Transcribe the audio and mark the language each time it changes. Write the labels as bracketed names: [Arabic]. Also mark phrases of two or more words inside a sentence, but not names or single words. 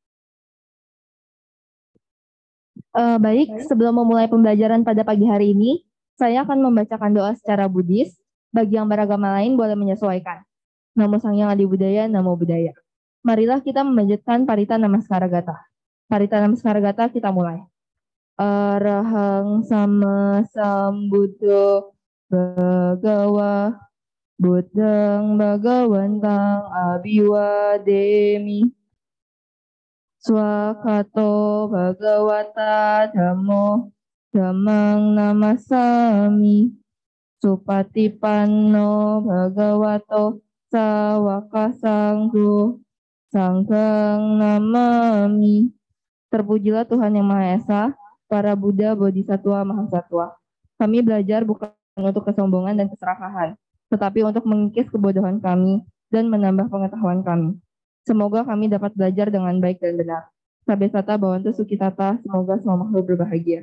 [Indonesian] Baik, sebelum memulai pembelajaran pada pagi hari ini, saya akan membacakan doa secara Buddhis. Bagi yang beragama lain boleh menyesuaikan. [Pali] Namo Sang Hyang Adi Budaya, Namo Buddhaya. Marilah kita memanjatkan Parita Namaskara Gata. Parita Namaskara Gata kita mulai. Arahang Sama Sambuddho Bhagawa Buddhang Bhagawantang Abhiwademi. Swakato Bhagawata Dhammo Dhammang Namasami. Supatipanno Bhagavato Sawaka Sanggo Sanghang Namami. [Indonesian] Terpujilah Tuhan Yang Maha Esa, para Buddha, Bodhisattva, Mahasatwa. Kami belajar bukan untuk kesombongan dan keserakahan, tetapi untuk mengikis kebodohan kami dan menambah pengetahuan kami. Semoga kami dapat belajar dengan baik dan benar. [Pali] Sabesata Bhavantu Sukhitata, [Indonesian] semoga semua makhluk berbahagia.